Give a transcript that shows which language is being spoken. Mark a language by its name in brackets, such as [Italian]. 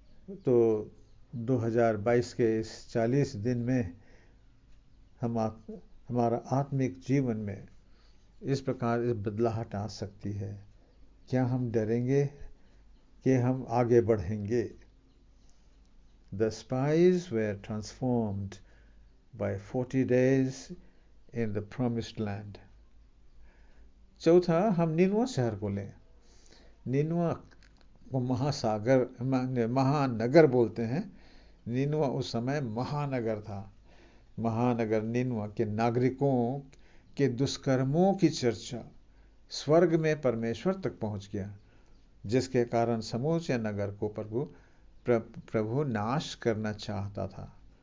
[Hindi] तो 2022 के इस 40 दिन में हमारा आत्मिक जीवन में इस प्रकार इस बदलाहट आ सकती है। क्या हम डरेंगे कि हम आगे बढ़ेंगे? [English] The spies were transformed by 40 days in the promised land. [Hindi] चौथा, हम निनवा शहर को लें। निनवा को महानगर बोलते हैं। निनवा उस समय महानगर था। महानगर निनवा के नागरिकों के दुष्कर्मों की चर्चा स्वर्ग में परमेश्वर तक पहुंच गया, जिसके कारण समूचे नगर को प्रभु नाश करना चाहता था।